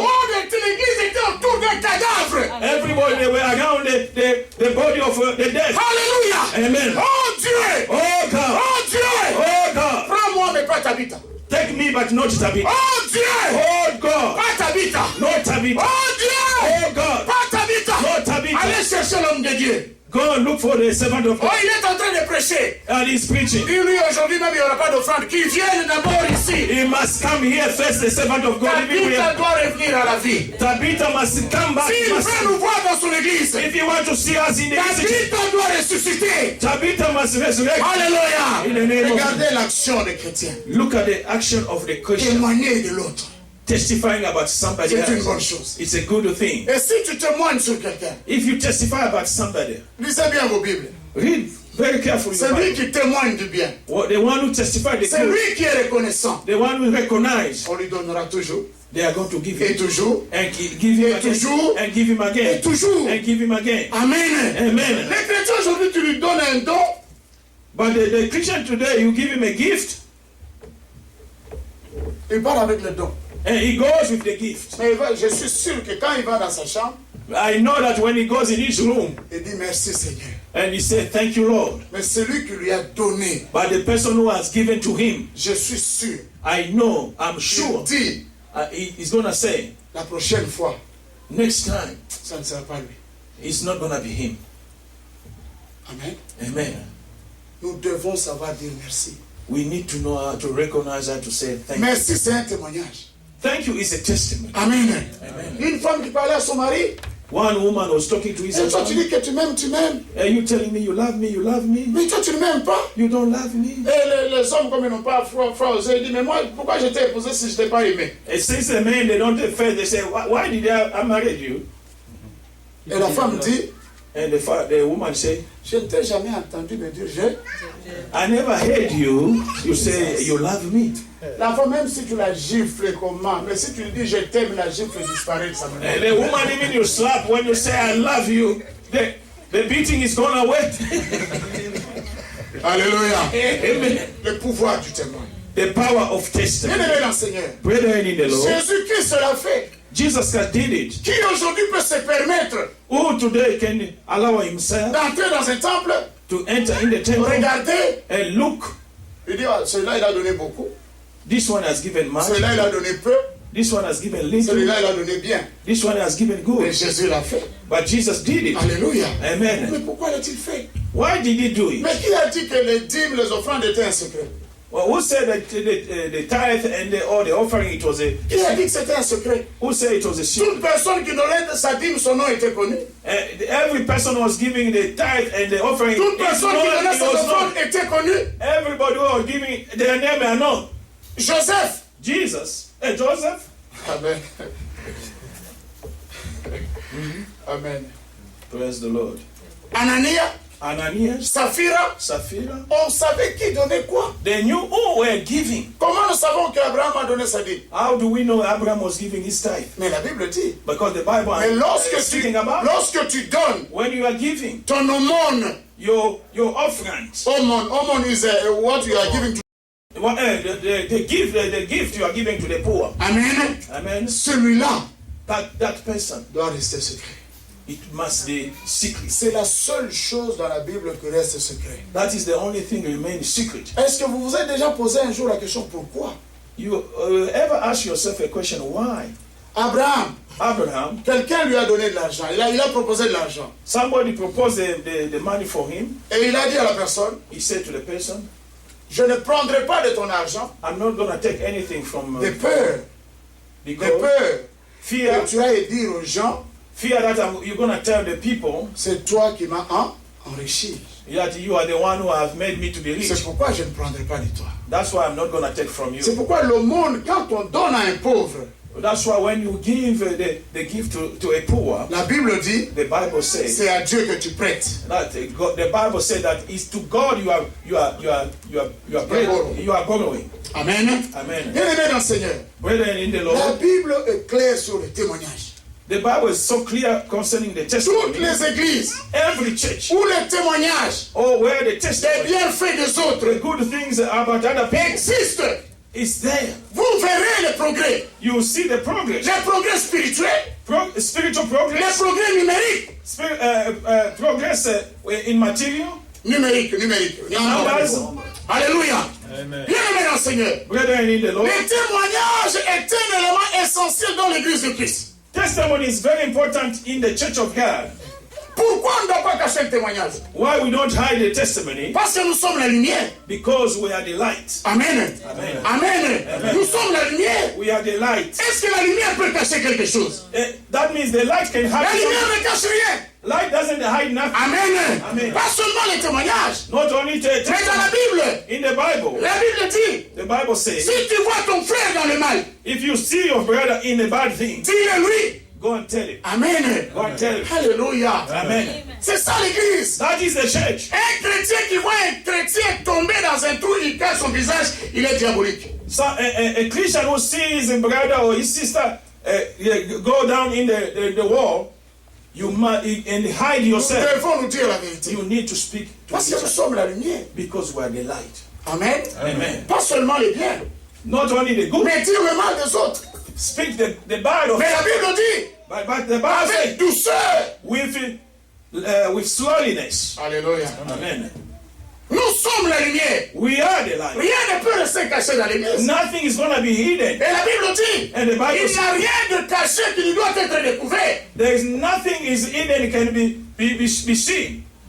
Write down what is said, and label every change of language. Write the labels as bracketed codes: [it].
[fr] monde était, l'église était autour d'un cadavre. [en] Everybody, they were around the body of the dead. [fr] Alléluia. Amen. Oh Dieu. [en] Oh God. [fr] Oh Dieu. [en] Oh God. [fr] Prends-moi mais pas Tabitha. [en] Take me, but not Tabitha. [fr] Oh Dieu. [en] Oh God. [fr] Pas Tabitha. [en] Not Tabitha. [fr] Oh Dieu. [en] Oh God. [fr] Pas Tabitha. [en] Not Tabitha. [fr] Allez chercher l'homme de Dieu. [en] Go and look for the servant of Oh, God. [fr] il est en train de prêcher. [en] And he's preaching. [fr] Dis-lui aujourd'hui même il n'y aura pas d'offrande. Qu'il vienne d'abord ici. [en] He must come here first, the servant of God. [fr] Tabitha doit revenir à la vie. [en] Tabitha must come back. [fr] S'il veut nous voir dans son église, [en] If you want to see us in the city, [fr] Tabitha doit ressusciter. [en] Tabitha must resurrect. [fr] Alléluia. [en] In the name of [fr] Regardez l'action des chrétiens. [en] Look at the action of the Christian [fr] Témoigner de l'autre. [en] testifying about somebody [fr] C'est une bonne [en] else. [fr] chose. [en] It's a good thing. [fr] Et si tu témoignes sur quelqu'un, [en] If you testify about somebody, [fr] lisez bien vos Bibles. [en] read very carefully. [fr] C'est [en] the [fr] lui [en] Bible. [fr] qui témoigne du bien. [en] The one who testified the [fr] C'est [en] good, [fr] lui qui est reconnaissant. [en] the one who recognize, [fr] On lui donnera toujours. [en] they are going to give [fr] Et toujours. [en] and give him [fr] Et [en] again, [fr] toujours. [en] and give him [fr] Et [en] again, [fr] toujours. [en] and give him again. Amen. Amen. [fr] Les chrétiens aujourd'hui, tu lui donnes un don. [en] But the Christian today, you give him a gift, [fr] Il part avec le don. [en] and he goes with the gift. [fr] Mais je suis sûr que quand il va dans sa chambre, [en] I know that when he goes in his room [fr] il dit merci Seigneur. [en] and he said, "Thank you, Lord," [fr] Mais celui qui lui a donné, [en] but the person who has given to him, [fr] je suis sûr, [en] I know, I'm [fr] il [en] sure, [fr] dit [en] he's gonna say, [fr] la prochaine fois, [en] next time, [fr] ça ne sera pas lui. [en] it's not gonna be him. Amen. Amen. [fr] Nous devons savoir dire merci. [en] We need to know how to recognize and to say thank you. [fr] Merci, c'est un témoignage. [en] Thank you is a testimony. Amen. Amen. [fr] Une femme qui parlait à son mari, [en] One woman was talking to his [fr] et toi tu [en] husband. [fr] dis que tu m'aimes, tu m'aimes. [en] Are you telling me you love me? You love me? [fr] Mais toi tu ne m'aimes pas. [en] You don't love me? [fr] Et les hommes, comme ils n'ont pas foi aux yeux, ils disent, mais moi, pourquoi je t'ai épousé si je ne t'ai pas aimé? [en] And since the men they don't have faith, they say, why did I marry you? [fr] Et la femme dit, [en] And the woman say, [fr] je ne t'ai jamais entendu me dire je. [en] I never heard you say you love me. [fr] La femme, même si tu la gifles comment, mais si tu lui dis je t'aime, la gifle disparaît de sa main. [en] And the woman, even you slap, when you say I love you, the beating is gone away. [fr] Alléluia. [en] Amen. [fr] Le pouvoir du témoin. [en] The power of testimony. [fr] Bien-aimé dans le Seigneur, [en] Brethren in the Lord, [fr] Jésus-Christ l'a fait. [en] Jesus did it. [fr] Qui aujourd'hui peut se permettre [en] Who today can allow himself [fr] d'entrer dans un temple [en] to enter in the temple [fr] Regardez, [en] and look. [fr] il dit, ah, celui-là il a donné beaucoup, [en] This one has given much. [fr] celui-là il a donné peu, [en] This one has given little. [fr] celui-là il a donné bien. [en] This one has given [fr] Mais [en] good. [fr] Jésus l'a fait. [en] But Jesus did it. [fr] Alléluia. [en] Amen. [fr] Mais pourquoi l'a-t-il fait? [en] Why did he do it? [fr] Mais qui a dit que les dîmes, les offrandes étaient un secret? [en] Well, who said that the tithe and the offering, it was a... [fr] Qui a dit que c'était un secret? [en] Who said it was a secret? [fr] Toute personne qui donnait sa dîme, son nom était connu. [en] Every person was giving the tithe and the offering. [fr] Toute personne qui donnait ses offrandes était connue. [en] Everybody who was giving their name are known. [fr] Joseph. [en] Jesus. Joseph. Amen. Amen. Praise the Lord. Ananias. Ananias. Sapphira. [fr] On savait qui donnait quoi. [en] They knew who were giving. [fr] Comment nous savons qu'Abraham a donné sa dîme? [en] How do we know Abraham was giving his tithe? [fr] Mais la Bible dit. [en] Because the Bible [fr] Mais [en] is speaking about [fr] lorsque tu donnes [en] when you are giving [fr] ton aumône, [en] your offerings. Aumône is what you are giving to. The gift you are giving to the poor. Amen. Amen. [fr] Celui-là, [en] that person, [fr] doit rester secret. [en] it must be secret. [fr] C'est la seule chose dans la Bible qui reste secret. [en] That is the only thing that remains secret. [fr] Est-ce que vous vous êtes déjà posé un jour la question pourquoi? [en] You ever ask yourself a question, why? [fr] Abraham, quelqu'un lui a donné de l'argent. Il a proposé de l'argent. [en] Somebody proposed the money for him. [fr] Et il a dit à la personne, [en] he said to the person, [fr] je ne prendrai pas de ton argent. [en] I'm not going to take anything from [fr] de peur. De peur. [en] Fear. [fr] Que tu ailles dire aux gens, [en] fear that you're going to tell the people, [fr] c'est toi qui m'as enrichi. [en] That you are the one who have made me to be rich. [fr] C'est pourquoi je ne prendrai pas de toi. [en] That's why I'm not going to take from you. [fr] C'est pourquoi l'aumône, quand on donne à un pauvre, [en] that's why when you give the gift to a poor, [fr] la Bible dit, [en] the Bible says, [fr] c'est à Dieu que tu prêtes. [en] That the Bible says that it's to God you are borrowing. Amen. Amen. [fr] Bien-aimés dans le Seigneur. [en] Brethren in the Lord. [fr] La Bible est claire sur le témoignage. [en] The Bible is so clear concerning the testimony. [fr] Toutes les églises, [en] every church, [fr] où les témoignages, [en] where the testimony, [fr] des bienfaits des autres, [en] the good things about other people, [fr] existent. [en] It's there. [fr] Vous verrez les progrès. [en] You will see the progress. [fr] Les progrès spirituels. [en] Spiritual progress. [fr] Les progrès numériques. [en] Progress in material. [fr] Numérique. [en] Numbers. [fr] Alléluia. [en] Amen. [fr] Bien-aimés dans le Seigneur. [en] Brethren in the Lord. [fr] Le témoignage est un élément essentiel dans l'église de Christ. [en] Testimony is very important in the church of God. [fr] Pourquoi on ne doit pas cacher le témoignage? [en] Why we don't hide the testimony? [fr] Parce que nous sommes la lumière. [en] Because we are the light. Amen. Amen. Amen. Amen. [fr] Nous sommes la lumière. [en] We are the light. [fr] Est-ce que la lumière peut cacher quelque chose? [en] That means the light can hide. [fr] La lumière ne cache rien. [en] Light doesn't hide nothing. Amen. Amen. [fr] Pas seulement les témoignages. [en] Not only [fr] mais dans la Bible. [en] In the Bible. [fr] La Bible dit. [en] The Bible says. [fr] Si tu vois ton frère dans le mal. [en] If you see your brother in a bad thing. [fr] Dis-le-lui. [en] Go and tell him. Amen. Go and tell him. [fr] Alléluia. [en] Amen. [fr] C'est ça l'église. [en] That is the church. [fr] Un chrétien qui voit un chrétien tomber dans un trou, il cache son visage, il est diabolique. [en] So a Christian who sees his brother or his sister go down in the wall, you must and hide yourself. [fr] Nous devons nous dire la vérité. [en] You need to speak to [fr] parce que nous sommes la lumière. [en] Because we are the light. Amen. Amen. [fr] Pas seulement les biens. [en] Not only the good. [fr] Mais dire le mal des autres. [en] Speak the bad of. [fr] Mais la Bible dit. [en] But the Bible [fr] avec douceur. [en] With slowness. [fr] Alléluia. [en] Amen. [fr] Nous sommes la lumière. [en] We are the light. [fr] Rien ne peut rester caché dans l'église. [en] Nothing is going to be hidden. [fr] Et la Bible dit. [en] And the Bible [fr] il n'y a rien de caché qui ne doit être découvert. [en] There is nothing is hidden can be seen.